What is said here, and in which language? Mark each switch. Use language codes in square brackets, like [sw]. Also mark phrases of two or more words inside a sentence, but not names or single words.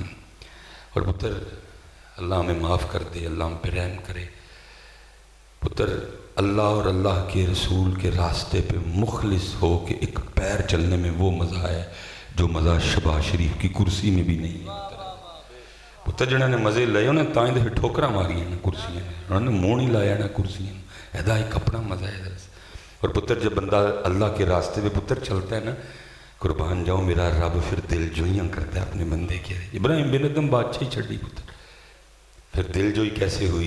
[ur] اور پتر اللہ ہمیں معاف کر دے, اللہ ہم پہ رحم کرے. پتر اللہ اور اللہ کے رسول کے راستے پہ مخلص ہو کے ایک پیر چلنے میں وہ مزہ ہے جو مزہ شباز شریف کی کرسی میں بھی نہیں ہے. [pa] پتر جنہوں نے مزے لئے انہیں تاں ہی ٹھوکراں ماریاں نا کرسیاں نے، انہوں نے منہ نہیں لایا نا کرسیاں، ایدا ایک اپنا مزہ ہے. [ur] اور پتر جب بندہ اللہ کے راستے میں پتر چلتا ہے نا، قربان جاؤ میرا رب پھر دل جوئیاں کرتا ہے اپنے بندے کے. ابراہیم بن ادہم بادشاہی چھڑی پتر، پھر دل جوئی کیسے ہوئی.